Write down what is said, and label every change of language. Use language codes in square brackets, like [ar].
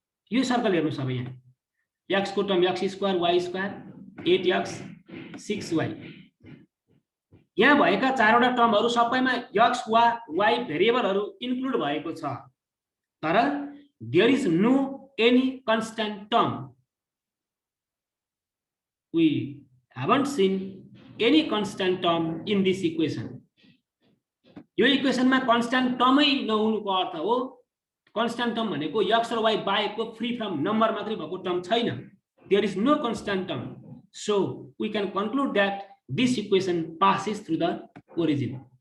[ne] यो सर्कल हेर्नुस्, अब यहाँ x को term x² y² 8x 6y, यहाँ भएका चारवटा टर्महरु सबैमा x वा y भेरिएबलहरु इन्क्लुड भएको छ, तर [en] There is no any constant term. We haven't seen any constant term in this equation. [ne] यो इक्वेसनमा कन्स्ट्यान्ट टर्मै नहुनुको अर्थ हो कन्स्ट्यान्ट टर्म भनेको x र y बाहेकको फ्री फ्रम नम्बर मात्रै भएको टर्म छैन. [en] There is no constant term. So we can conclude that this equation passes through the origin.